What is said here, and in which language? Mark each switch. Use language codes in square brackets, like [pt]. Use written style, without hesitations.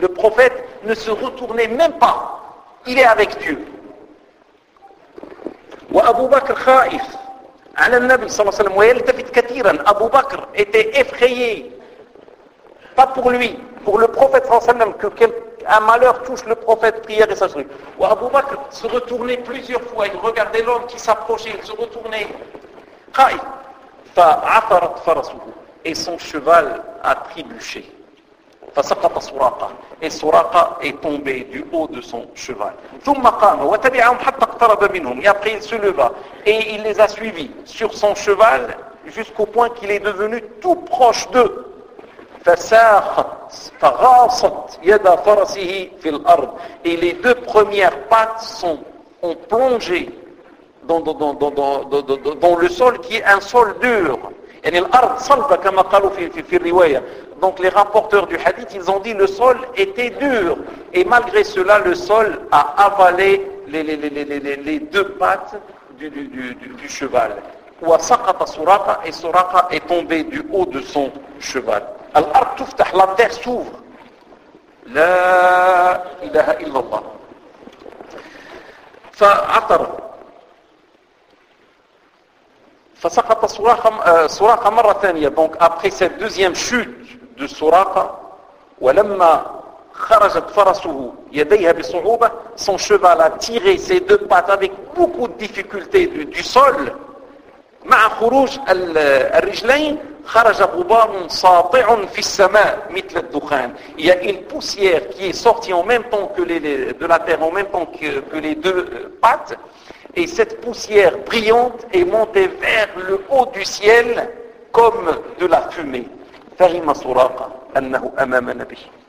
[fr] Le prophète ne se retournait même pas, il est avec Dieu. [ar] وأبو بكر خائف على النبي صلى الله عليه وسلم ويلتفت كثيرا. [fr] أبو بكر était effrayé, pas pour lui, pour le prophète صلى الله عليه وسلم, qu'un malheur touche le prophète prière et sajouri. وأبو بكر se retournait plusieurs fois, il regardait l'homme qui s'approchait, il se retournait خائف. [ar] فعثرت فرسه, [fr] et son cheval a trébuché. فسقط سراقة, et سراقة est tombé du haut de son cheval. [ar] ثم قام وتبعهم حتى اقترب منهم. [fr] Et après il se leva et il les a suivis sur son cheval jusqu'au point qu'il est devenu tout proche d'eux. [ar] فغاصت يد فرسه في الأرض. [fr] Et les deux premières pattes ont plongé dans le sol qui est un sol dur. [ar] يعني الأرض صلبة كما قالوا في الرواية. [fr] Donc les rapporteurs du hadith, ils ont dit le sol était dur. Et malgré cela, le sol a avalé les deux pattes du cheval. [ar] Ou a saqata suraqa, [fr] et suraqa est tombé du haut de son cheval. [ar] Al-ard touftah, [fr] la terre s'ouvre. [ar] La ilaha illallah. Fa atar. Fa saqata suraqa marra thaniya. [fr] Donc après cette deuxième chute de سراقة, [ar] ولما خرجت فرسه يديها بصعوبة, [fr] son cheval a tiré ses deux pattes avec beaucoup de difficulté du sol, [ar] مع خروج الرجلين خرج غبار ساطع في السماء مثل الدخان. [fr] Il y a une poussière qui est sortie en même temps que de la terre, en même temps que les deux pattes, et cette poussière brillante est montée vers le haut du ciel comme de la fumée. [ar] فهم سراقة أنه أمام نبي.